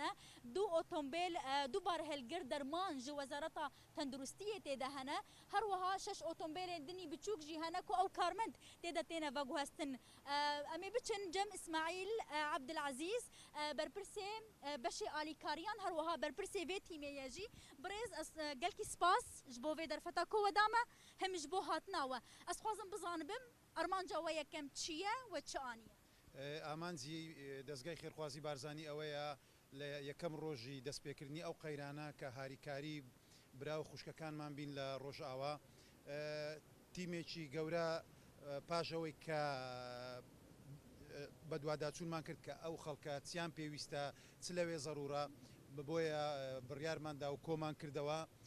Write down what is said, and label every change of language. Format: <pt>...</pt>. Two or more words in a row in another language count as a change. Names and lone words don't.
<ku>ne du otomobêl du barhilgir derman ji Wezareta Tenduristiyê tê de hene her wiha 6 otomobêlên dinî biçûk jî hene ku ew karmend tê de têne veguhestin em ê biçin Cem İsmaîl Abdilezîz berpirsê beşê alîkariyan her wiha berpirsê vê tîmê jî birêz ez gelkî spas ji bo vê derfeta ku we dame hem ji bo hatina we ez xwazim bizanibim armanca we yekem çi ye we çi aniye</ku> <ckb>ئامانجی دەستگای خێرخوازی بارزانانی ئەوەیە لە یەکەم ڕۆژی دەستپێکردنی ئەو قەیرانە کە هاریکاری برا و خوشکەکانمان بین لە ڕۆژئاوا تیمێکی گەورە پاشەوەی کە بە دوواداچوونمان کرد کە ئەو خەڵکە چیان پێویستە چ لەوێ زەڕورە بۆیە بڕیارماندا و کۆمان کردەوە</ckb>